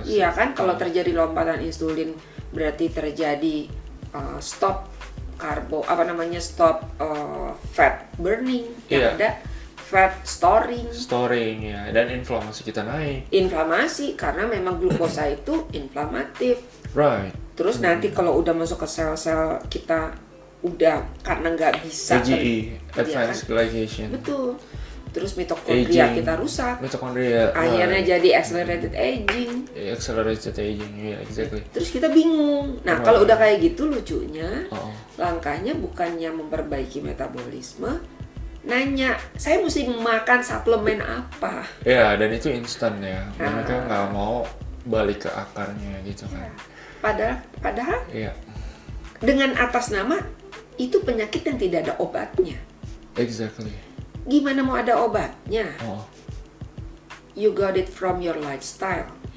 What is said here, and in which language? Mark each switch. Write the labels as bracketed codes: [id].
[id] Iya kan? Kalau terjadi lompatan insulin berarti terjadi stop karbo, stop fat burning, yang ada fat storing ya, dan inflamasi kita naik. Inflamasi karena memang glukosa itu inflamatif. [en] Right. [id] Terus nanti kalau udah masuk ke sel-sel kita udah karena nggak bisa [en] AGE, advanced glycation. [id] Betul. Terus mitokondria kita rusak. Akhirnya jadi accelerated aging. [en] Accelerated aging, exactly. [id] Terus kita bingung. Nah, kalau udah kayak gitu lucunya, langkahnya bukannya memperbaiki metabolisme, nanya, saya mesti makan suplemen apa? Ya, dan itu instan ya. Mereka nggak mau balik ke akarnya gitu kan. Padahal dengan atas nama itu penyakit yang tidak ada obatnya. [en] Exactly. [id] Gimana mau ada obatnya? [en] You got it from your lifestyle.